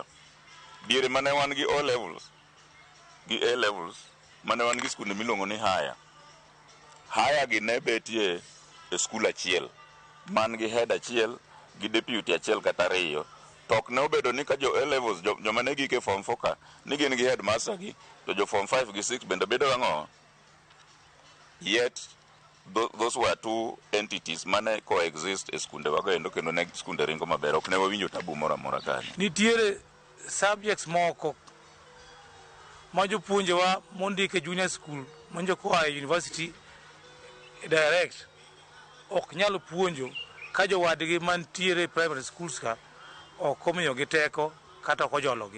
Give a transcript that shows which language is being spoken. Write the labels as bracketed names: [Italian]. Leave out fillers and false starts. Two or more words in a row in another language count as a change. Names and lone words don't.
[Luo (Kenya and Tanzania)] Diere mane wan gi O levels gi A levels mane wan gi skunde milongo ni haya gi ne betie e skul achiel man gi head achiel gi deputy achiel kata ariyo. Tok ne obedo ni ka jo A levels joma ne gike form 4 ka ni gin gi headmaster gi to jo form 5 gi 6 bende bedo ang'o. [English] Yet those were two entities [Luo (Kenya and Tanzania)] mane coexist e skunde wago endo kendo ne skunde ringo maber, ok ne wawinjo tabu moro amora kanyo. Nitiere subjects moko ma jopuonjewa mondike [English] junior school [Luo (Kenya and Tanzania)] monjo koa e university direct ok nyalo puonjo ka jowadgi mantiere [English] primary schools [Luo (Kenya and Tanzania)] ka ok omiyogi teko kata ok ojologi.